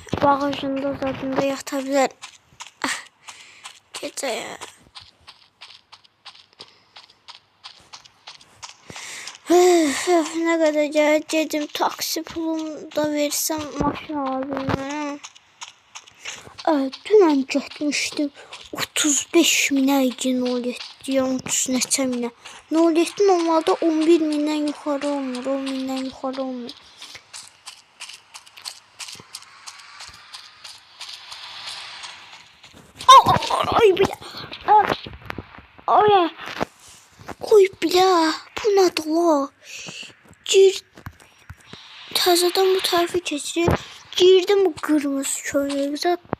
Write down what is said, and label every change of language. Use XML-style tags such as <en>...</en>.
<tr>Bagajında zadında yatabilir. Gece ya. Ne kadar geldim taksi pulumu da versem maşın alabilirim.</tr> <az>Dünən getmişdim 35 minə idi 07 ya 30 neçə minə. 07 normalda 11 mindən yuxarı olmur, 10 mindən yuxarı olmur. Ay bilə. Ay. Oy bilə. Bu nədir la? Təzədən bu tərəfə keçirir.</az> <tr>Girdim bu kırmızı köylüğe.</tr>